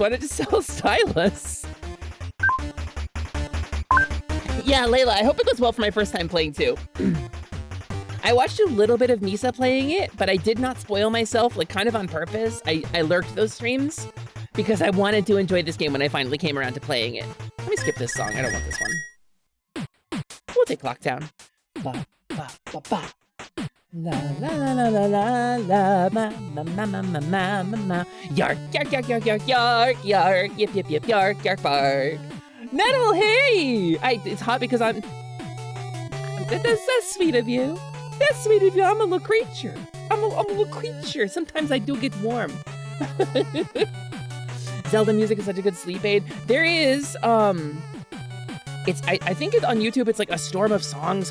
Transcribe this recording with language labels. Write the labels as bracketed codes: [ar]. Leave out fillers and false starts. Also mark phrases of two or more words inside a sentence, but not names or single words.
[en] Why not just sell a stylus? Yeah, Layla, I hope it goes well for my first time playing too. I watched a little bit of Nisa playing it, but I did not spoil myself, like kind of on purpose. I lurked those streams because I wanted to enjoy this game when I finally came around to playing it. Let me skip this song, I don't want this one. We'll take Clocktown. Ba, ba, ba, ba. La la la la la la la ma ma ma ma ma ma ma ma yark yark yark yark yark yark yark yip yip yip yark yark bark. Metal, hey! It's hot because I'm... That's sweet of you. That's sweet of you. I'm a little creature. I'm a little creature. Sometimes I do get warm. Zelda music is such a good sleep aid. There is, I think on YouTube it's like a storm of songs.